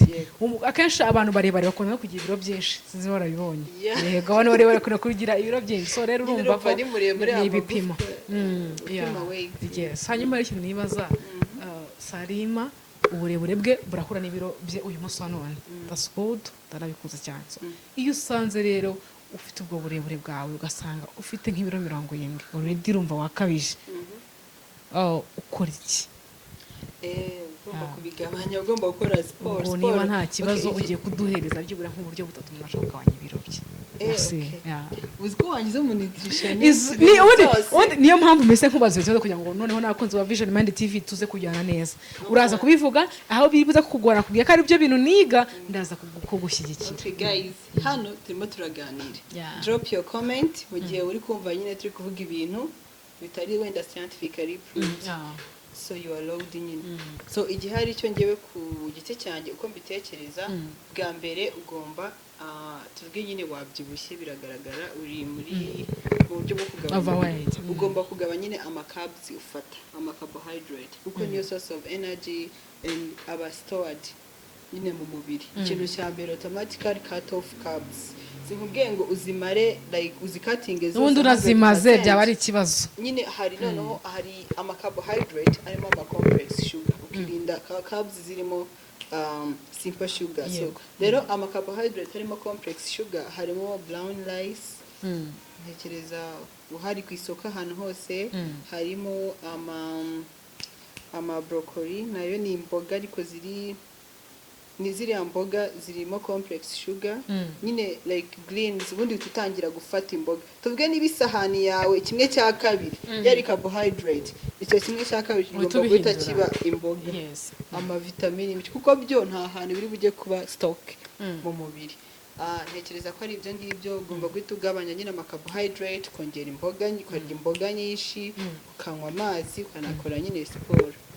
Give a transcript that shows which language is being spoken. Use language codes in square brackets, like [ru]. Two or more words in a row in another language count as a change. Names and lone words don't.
[rw] Akenshi abantu barebare bakunda no kugira ibiro byinshi, sinzi warabibonye. Yego, abantu barebare bakunda kugira ibiro byinshi. So rero urumva ko ni ibipimo. Hanyuma ikintu nibaza, Salima uburebure bwe burahura n'ibiro bye uyu munsi wa none. [en] That's good, [rw] ndarabikuze cyane. Iyo usanze rero ufite ubwo burebure bwawe ugasanga ufite nk'ibiro 70, already urumva wakabije, ukora iki? Ugomba kubigabanya, ugomba gukora siporo. Niba nta kibazo ugiye kuduhereza byibura nk'uburyo butatu umuntu ashobora kugabanya ibiro bye. Uzi ko wangize mu nutrition niyo mpamvu mbese nkubaza ikibazo kugira ngo noneho nakunze wa Vision Mind TV tuze kujyana neza. Uraza kubivuga aho bibuza kukugora kubwira ko ari byo bintu niga, ndaza kugushyigikira. [en] Okay guys, [rw] hano turimo turaganira. [en] Drop your comment [rw] mu gihe uri kumva nyine turi kuvuga ibintu bitari wenda [en] scientifically proved. So you are logged in. [rw] So igihe hari icyo ngewe ku giti cyanjye uko mbitekereza, bwa mbere ugomba tuvuge nyine wabyibushye biragaragara uri muri mu buryo bwo kugabanya. Ugomba kugabanya nyine carbs ufata, carbohydrate, kuko niyo [en] source of energy and [rw] aba stored nyine mu mubiri. Ikintu cya mbere [en] automatically cut off carbs. [rw] Sinkubwiye ngo uzimare like uzikatinge zose, ubundi urazimaze byaba ari ikibazo. Nyine hari noneho hari carbohydrate arimo [en] complex sugar, [rw] ukirinda carbs zirimo [en] simple sugar. [rw] So rero carbohydrate arimo [en] complex sugar [rw] harimo [en] brown rice, [rw] ntekereza uhari ku isoko ahantu hose, harimo broccoli, nayo ni imboga ariko ziri ni ziriya mboga zirimo [en] complex sugar [rw] nyine [en] like greens [rw] ubundi tutangira gufata imboga tuvuge niba isahani yawe kimwe cya kabiri yari carbohydrate icyo kimwe cya kabiri kigomba guhita kiba imboga amavitamini kuko byo nta hantu biri bujye kuba stock mu mubiri ntekereza ko ari ibyo ngibyo ugomba guhita ugabanya nyine carbohydrate ukongera imboga ukarya imboga nyinshi ukanywa amazi ukanakora nyine siporo